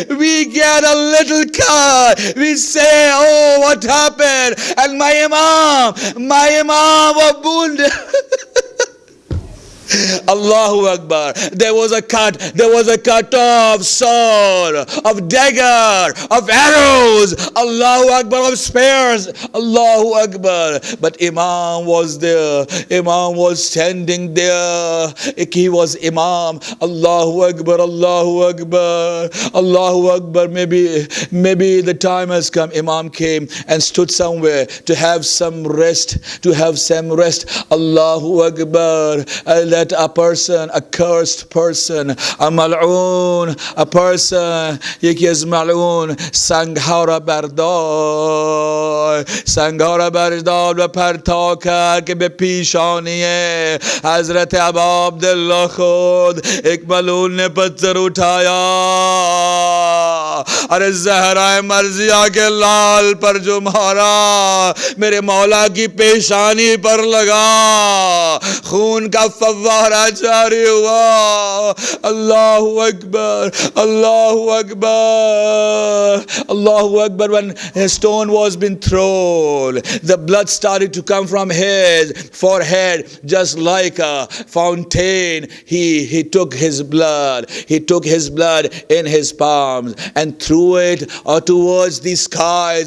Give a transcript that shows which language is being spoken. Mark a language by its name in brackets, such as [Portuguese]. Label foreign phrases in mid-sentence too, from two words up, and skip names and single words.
[English] We get a little cut. We say, oh, what happened? And my Imam was wounded. [Arabic] الله أكبر. [English] There was a cut of sword, of dagger, of arrows. [Arabic] الله أكبر, [English] of spears. [Arabic] الله أكبر. [English] But Imam was there. Imam was standing there. He was Imam. [Arabic] الله أكبر، الله أكبر، الله أكبر. [English] Maybe the time has come. Imam came and stood somewhere to have some rest. [Arabic] الله أكبر. [English] That a person, a cursed person, a mal'oon, a person, [Persian] یکی از mal'oon, سنگها بردار و پرتا کرد که به پیشانی حضرت ابا عبدالله خود [Urdu] ایک ملعون نے پتھر اٹھایا ارے زہرا مرضیہ کے لال پر جو مارا، میرے مولا کی پیشانی پر لگا، خون کا فوارہ جاری ہوا. [Arabic] الله أكبر، الله أكبر، الله أكبر. [English] When his stone was been thrown, the blood started to come from his forehead just like a fountain. He took his blood, he took his blood in his palms and threw it towards the skies.